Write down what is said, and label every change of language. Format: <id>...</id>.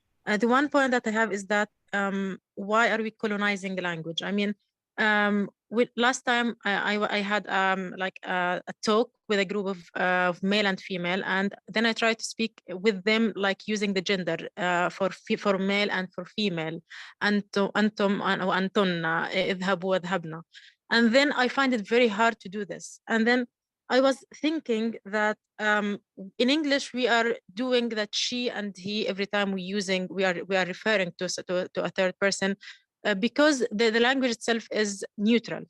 <en>The one point that I have is that why are we colonizing the language? I mean, last time I had a talk with a group of male and female, and then I tried to speak with them like using the gender for male and for female.</en> <ar>أنتم وأنتن اذهبوا واذهبنا.</ar> <en>And then I find it very hard to do this. And then I was thinking that in English we are doing that she and he every time we are referring to a third person because the language itself is neutral.</en>